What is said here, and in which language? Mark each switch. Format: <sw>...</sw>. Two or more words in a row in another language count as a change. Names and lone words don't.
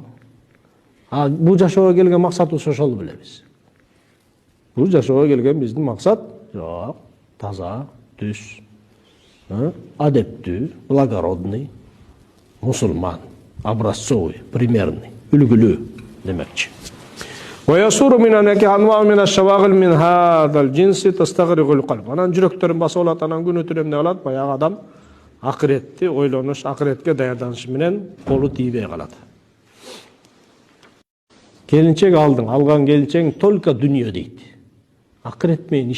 <ky>Бул жашоого келген максатыбыз ошол билебиз. Бул жашоого келген биздин максат жок, таза, түз, адептүү, благородный, мусулман,</ky> <ru>образцовый, примерный,</ru> <ky>үлгүлүү демекчи.</ky> <ar>ويسور من أنك أنواع من الشواغل من هذا الجنس تستغرق القلب.</ar> <ky>Анан жүрөктөрүн басып алат, анан күнү түнү эмне кылат? Баягы адам акыретти ойлонуш, акыретке даярданыш менен колу тийбей калат. Келинчек алдың, алган келинчең только дүнүйө дейт. Акырет менен</ky>